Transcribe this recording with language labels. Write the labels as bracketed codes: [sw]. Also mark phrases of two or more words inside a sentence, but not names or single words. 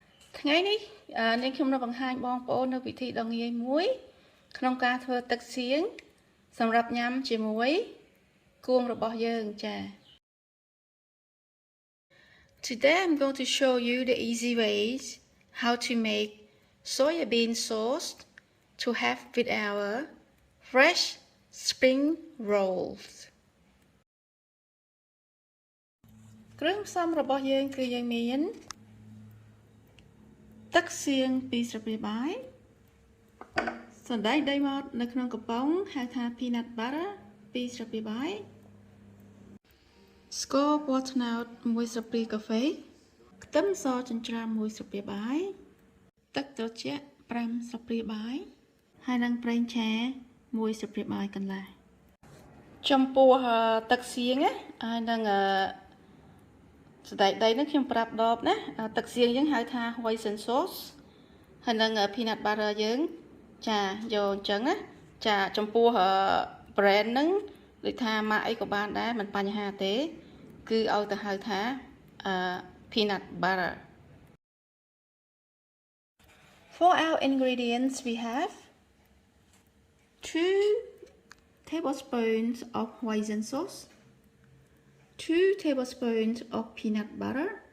[km] ថ្ងៃនេះនាងខ្ញុំនៅបង្ហាញបងប្អូននៅវិធីដ៏ងាយមួយក្នុងការធ្វើទឹកសៀងសម្រាប់ញ៉ាំជាមួយគួងរបស់យើងចា៎ [en] Today I'm going to show you the easy ways how to make soyabean sauce to have with our fresh spring rolls [km] គ្រឿងផ្សំរបស់យើងគឺយើងមាន ទឹកសៀង2ស្លាបព្រាបាយសណ្តែកដីម៉ដ្ឋនៅក្នុងកំប៉ុងហៅថា [en] peanut butter [km] 2ស្លាបព្រាបាយស្ករពណ៌ត្នោត1ស្លាបព្រាកា ហ្វេខ្ទឹមសចិញ្ច្រាំ1ស្លាបព្រាបាយទឹកត្រជាក់5ស្លាបព្រាបាយហើយនិង ប្រេងឆា1ស្លាបព្រាបាយកន្លះចំពោះទឹកសៀងហើយនឹងសណ្តែកដីនេះខ្ញុំប្រាប់ដបណាទឹកសៀងយើងហៅថា [en] hoisin sauce [km] ហើយនឹង [en] peanut butter [km] យើងចាយកអញ្ចឹងណាចាចំពោះ brand ហ្នឹងដូចថាមកអីក៏បានដែរមិនបញ្ហាទេគឺឲ្យទៅហៅថា [en] peanut butter For our ingredients we have 2 tablespoons of hoisin sauce 2 tablespoons of peanut butter,